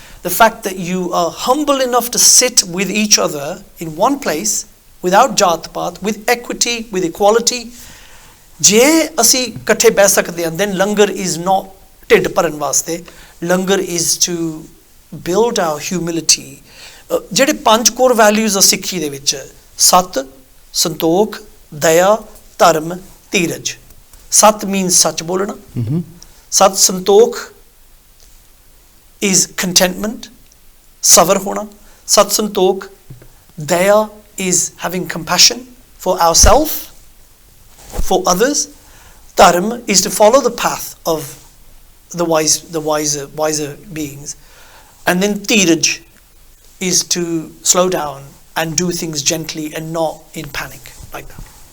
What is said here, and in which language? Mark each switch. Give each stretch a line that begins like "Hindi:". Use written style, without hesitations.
English: The fact that you are humble enough to sit with each other in one place, without jat paat, with equity, with equality.
Punjabi: Je asi kathe beh sakde hain,
English: then langar is not
Punjabi: tid bharan waste.
English: langar is to build our humility.
Punjabi: ਜਿਹੜੇ 5 core values ਆ ਸਿੱਖੀ ਦੇ ਵਿੱਚ ਸਤ, ਸੰਤੋਖ, ਦਇਆ, ਧਰਮ, ਧੀਰਜ. ਸਤ
English: means
Punjabi: ਸੱਚ ਬੋਲਣਾ. ਸਤ ਸੰਤੋਖ
English: is contentment,
Punjabi: ਸਬਰ ਹੋਣਾ.
English: ਸਤ ਸੰਤੋਖ, daya is having compassion for ourselves, for others. Dharm is to follow the path of the wiser beings. And then tiraj is to slow down and do things gently and not in panic like that.